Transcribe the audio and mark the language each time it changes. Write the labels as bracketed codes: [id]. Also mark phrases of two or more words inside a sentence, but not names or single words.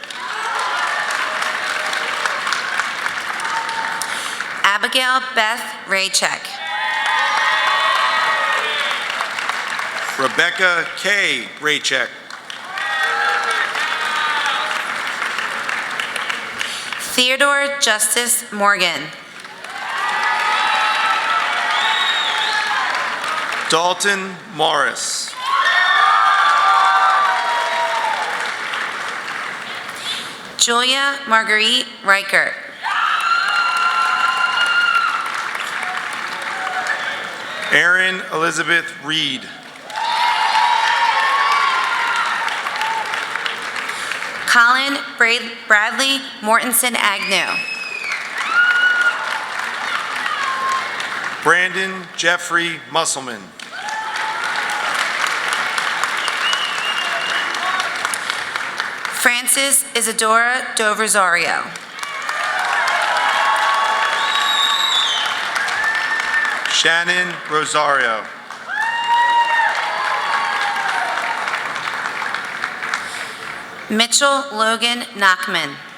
[en] Abigail Beth Raycheck. Rebecca K. Raycheck. Theodore Justice Morgan. Dalton Morris. Julia Marguerite Reichert. Erin Elizabeth Reed. Colin Bradley Mortensen Agnew. Brandon Jeffrey Musselman. Francis Isadora Do Rosario. Shannon Rosario. Mitchell Logan Nachman.